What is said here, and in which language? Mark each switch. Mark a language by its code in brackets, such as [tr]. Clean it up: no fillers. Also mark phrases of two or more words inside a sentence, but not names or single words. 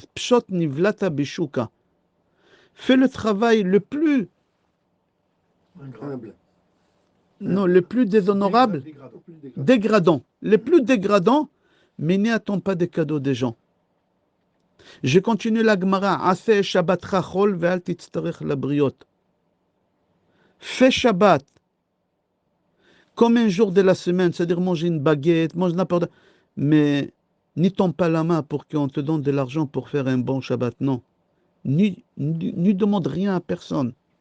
[he] פשוט נבלתא בשוקא. [fr] Fais le travail le plus... Humble. Non, le plus déshonorable, dégradant. Le plus dégradant, mais n'y attends pas des cadeaux des gens. Je continue la Gemara. [he] עשה שבתך חול ואל תצטרך לבריות. [fr] Fais Shabbat comme un jour de la semaine, c'est-à-dire manger une baguette, mange n'importe quoi. Mais n'y tombe pas la main pour qu'on te donne de l'argent pour faire un bon Shabbat. Non. N'y demande rien à personne.